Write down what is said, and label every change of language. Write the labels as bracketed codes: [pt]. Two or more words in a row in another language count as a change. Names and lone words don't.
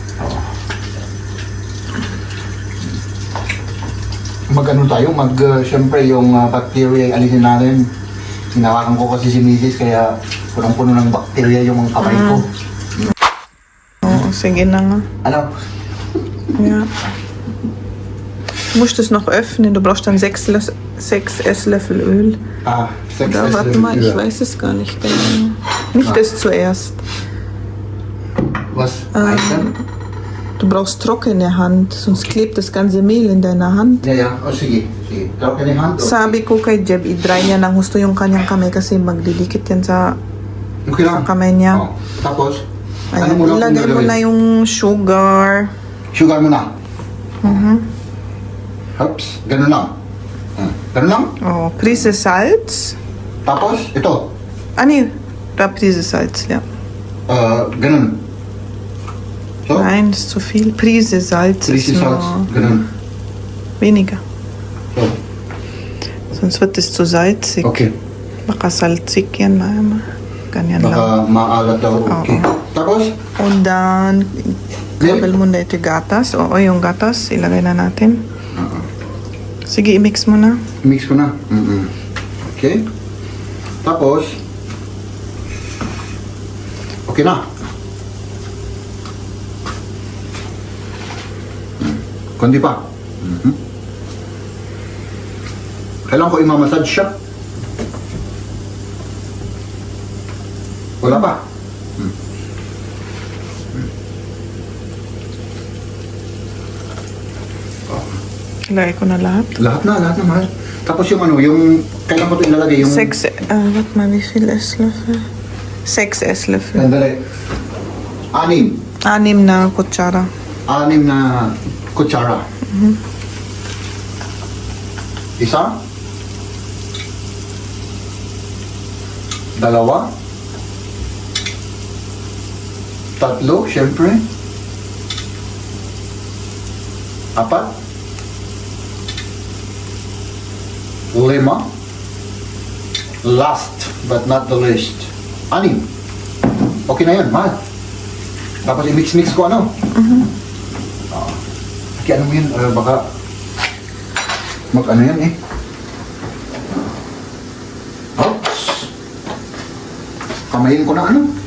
[tl] Mag-ano tayo? Siyempre yung bacteria ay alisin natin. Hinawakan ko kasi si Mrs. kaya punong-puno ng bacteria yung mga kamay ko. Oo, sige na nga. Ano? [de] Ja. Du musst es noch öffnen. Du brauchst dann 6 Esslöffel Öl. 6 Da, warte mal, ich weiß es gar nicht genau. Nicht das zuerst. Was? Eisen? Du brauchst trockene Hand, sonst klebt das ganze Mehl in deiner Hand. Ja. Sige. Trockene Hand. [tl] Okay. Sabi ko kay Jeb, i-dry niya ng gusto yung kanyang kamay kasi magdidikit yan sa Okay lang. kamay niya. Tapos? Ayan, mo lang ilagay mo gagawin? na yung sugar. Sugar mo na. Oops. Ganun lang. Ganun lang. [de] Oh, Prise Salz. [tl] Tapos, ito. [de] Nee, da Prise Salz, ja. [tl] Ganun. So? [de] Nein, das ist zu viel. Prise Salz Prise ist Salz. nur [tl] Ganun. [de] weniger. So. Sonst wird es zu salzig. [tl] Okay. Baka salzig yan, mama. Ganyan lang. Baka maalat daw. Okay. Tapos? [de] Und dann, [tl] gabel mo na ito gatas. Oo, yung gatas, ilagay na natin. Sige, i-mix mo na. Mix ko na. Okay. Tapos, okay na. Kundi pa. Kailangan ko i-massage siya. Wala pa. Ilagay ko na lahat. Lahat na, mahal. Tapos yung ano, yung kailan ko ito ilalagay yung... [de] 6, warte mal, wie viel Esslöffel? 6 Esslöffel. [tl] Sandali. 6. 6 na kutsara. 6 na kutsara. Isa? Dalawa. Tatlo, syempre. Apat. Lima. [en] Last but not the least. 6. [tl] Okay na yun, mahal. Tapos i-mix-mix ko ano? Kaya ano mo yun, baka mag-ano yan eh. Oops. Kamayin ko na ano?